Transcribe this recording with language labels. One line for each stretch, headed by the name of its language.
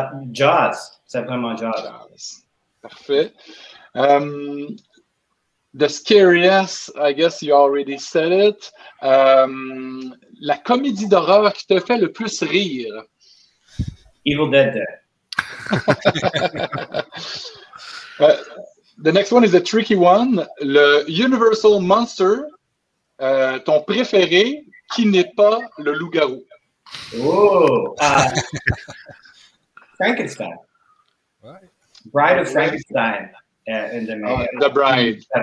French: Jaws, c'est vraiment Jaws. Parfait.
English: The scariest, I guess you already said it.
French: La comédie d'horreur qui te fait le plus rire?
English: Evil Dead. The next one is a tricky one.
French: Le Universal Monster, ton préféré, qui n'est pas le loup-garou. Oh!
English: Frankenstein. Bride of Frankenstein. The Bride.